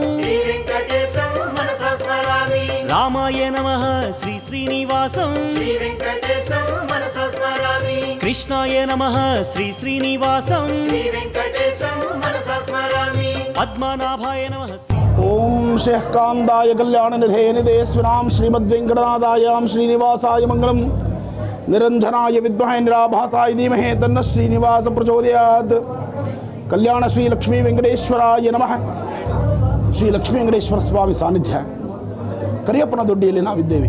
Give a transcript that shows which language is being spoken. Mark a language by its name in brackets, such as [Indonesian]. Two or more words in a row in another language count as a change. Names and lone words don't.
[Sanskrit] श्रीवेङ्कटेशं मनसा स्मरामि ರಾಮಾಯ ನಮಃ ಶ್ರೀ ಶ್ರೀನಿವಾಸಂ श्रीवेङ्कटेशं मनसा स्मरामि ಕೃಷ್ಣಾಯ ನಮಃ ಶ್ರೀ ಶ್ರೀನಿವಾಸಂ श्रीवेङ्कटेशं मनसा स्मरामि ಪದ್ಮನಾಭಾಯ ನಮಃ ಓಂ ಶ್ರೇಃ ಕಾಂದಾಯ ಕಲ್ಯಾಣ ನಿಧೇ ನಿಧೇಶ್ವರಾಂ ಶ್ರೀಮದ್ವೆಂಕಟನಾಥಾಯಾಂ ಶ್ರೀನಿವಾಸಾಯ ಮಂಗಳಂ ನಿರಂಜನಾಯ ವಿದ್ಮಹೇ ನಿರಾಭಾಸಾಯ ಧೀಮಹಿ ತನ್ನ ಶ್ರೀನಿವಾಸ ಪ್ರಚೋದಯಾತ್. ಕಲ್ಯಾಣ ಶ್ರೀ ಲಕ್ಷ್ಮೀ ವೆಂಕಟೇಶ್ವರಾಯ ನಮಃ. [Kannada] ಶ್ರೀ ಲಕ್ಷ್ಮೀ ವೆಂಕಟೇಶ್ವರ ಸ್ವಾಮಿ ಸಾನ್ನಿಧ್ಯ ಕರಿಯಪ್ಪನ ದೊಡ್ಡಿಯಲ್ಲಿ ನಾವಿದ್ದೇವೆ.